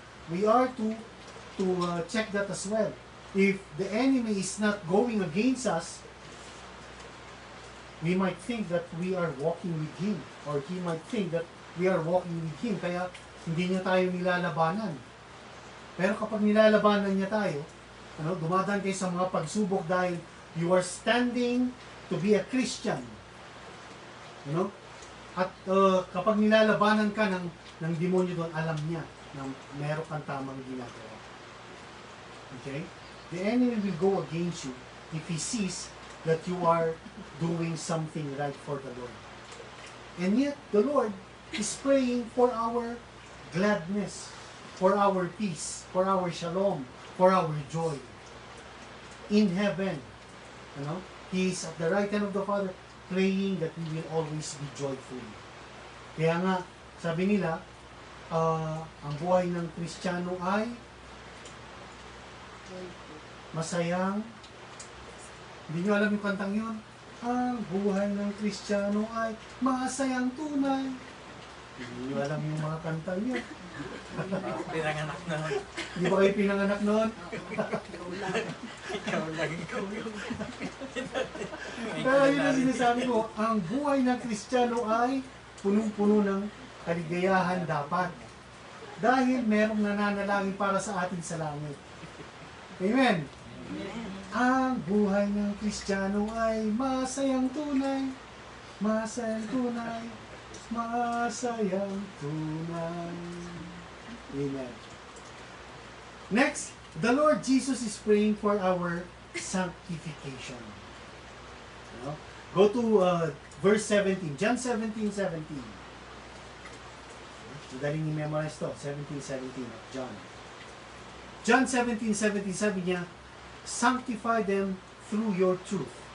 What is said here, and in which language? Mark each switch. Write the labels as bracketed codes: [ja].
[en] We are to check that as well. If the enemy is not going against us, we might think that we are walking with Him, or He might think that we are walking with Him, [tl] kaya hindi niya tayo nilalabanan. Pero kapag nilalabanan niya tayo, dumadaan kayo sa mga pagsubok dahil [en] you are standing to be a Christian. [tl] At kapag nilalabanan ka ng demonyo doon, alam niya na meron kang tamang ginagawa. Okay? [en] The enemy will go against you if he sees that you are doing something right for the Lord. And yet, the Lord is praying for our gladness, for our peace, for our shalom, for our joy. In heaven, He is at the right hand of the Father, praying that we will always be joyful. [tl] Kaya nga, sabi nila, ang buhay ng Kristiyano ay masayang. Hindi nyo alam yung kantang yun? Ang buhay ng Kristiyano ay masayang tunay. Hindi nyo alam yung mga kantang yun. Pinanganak na. Hindi ba kayo pinanganak noon? Ikaw lang. Pero yun ang sinasabi ko, ang buhay ng Kristiyano ay punong-puno ng kaligayahan dapat. Dahil merong nananalangin para sa atin sa langit. Amen? Amen. Ang buhay ng Kristiyano ay masayang tunay, masayang tunay, masayang tunay. Amen. [en] Next, the Lord Jesus is praying for our sanctification. Go to verse 17, John 17:17. [tl] Madaling i-memorize to, [en] 17:17 of John. John 17:17, [tl] sabi niya, [en] sanctify them through your truth.